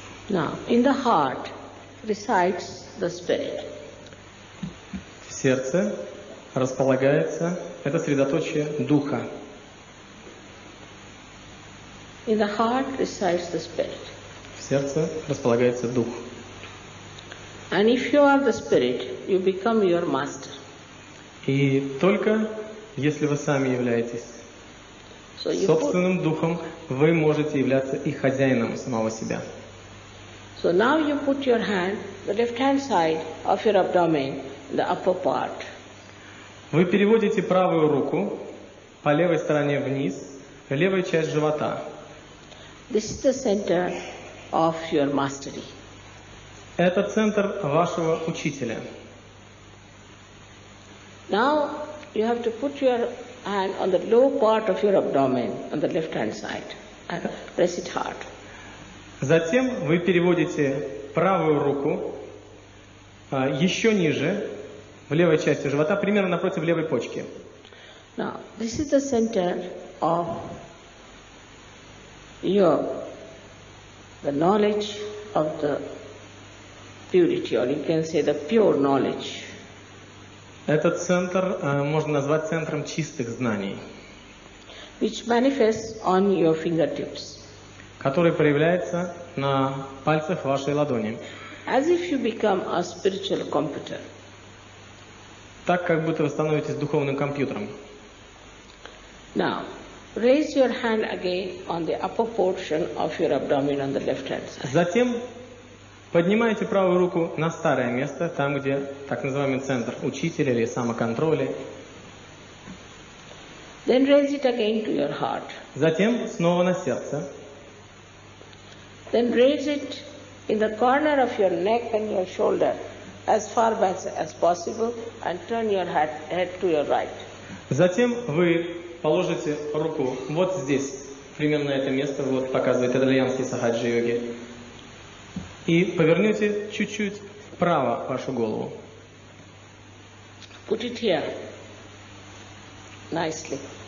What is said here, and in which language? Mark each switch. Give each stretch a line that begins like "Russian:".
English: Now, in the heart resides the spirit.
Russian: В сердце располагается это средоточие духа.
English: In the heart resides the spirit.
Russian: В сердце располагается дух.
English: And if you are the spirit, you become your master.
Russian: И только если вы сами являетесь собственным духом, вы можете являться и хозяином самого себя.
English: So now you put your hand, the left hand side of your abdomen, the upper part.
Russian: Вы переводите правую руку по левой стороне вниз, левая часть живота.
English: This is the center of your mastery.
Russian: Это центр вашего учителя.
English: Now you have to put your hand on the low part of your abdomen, on the left hand side, and press it hard.
Russian: Затем вы переводите правую руку еще ниже, в левой части живота, примерно напротив левой почки.
English: Now, this is the center of the knowledge of the purity, or you can say the pure knowledge.
Russian: Этот центр можно назвать центром чистых знаний,
English: which manifests on your fingertips,
Russian: который проявляется на пальцах вашей ладони.
English: As if you become a spiritual computer.
Russian: Так, как будто вы становитесь духовным компьютером.
English: Now, raise your hand again on the upper portion of your abdomen on the left hand side.
Russian: Затем поднимайте правую руку на старое место, там, где так называемый центр учителя или самоконтроля.
English: Then raise it again to your heart.
Russian: Затем снова на сердце.
English: Then raise it in the corner of your neck and your shoulder as far back as possible and turn your head to your right.
Russian: Затем вы положите руку вот здесь, примерно это место, вот показывает итальянский сахаджи-йоги, и повернете чуть-чуть вправо вашу голову.
English: Put it here nicely.